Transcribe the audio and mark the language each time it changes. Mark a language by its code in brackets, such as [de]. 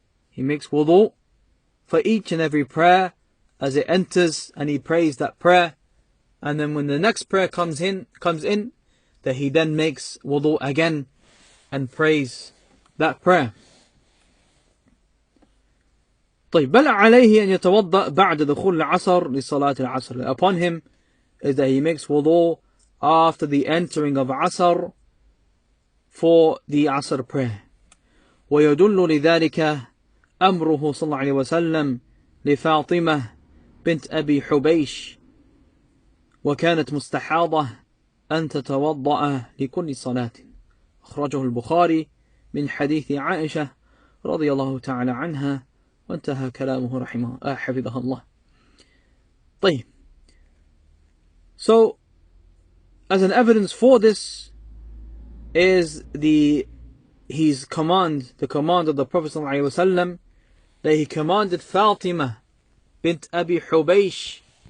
[en] He makes wudu for each and every prayer as it enters, and he prays that prayer, and then when the next prayer comes in, that he then makes wudu again and prays that prayer. [ar] طيب بل عليه أن يتوضأ بعد دخول العصر لصلاة العصر. [en] Upon him is that he makes wudu after the entering of Asr for the Asr prayer. [ar] ويدل لذلك أمره صلى الله عليه وسلم لفاطمة بنت أبي حبيش وكانت مستحاضة أن تتوضأ لكل صلاة. أخرجه البخاري من حديث عائشة رضي الله تعالى عنها وانتهى كلامه حفظها الله. طيب. [en] So, as an evidence for this is his command, the command of the Prophet ﷺ, that he commanded Fatima bint Abi Hubaysh,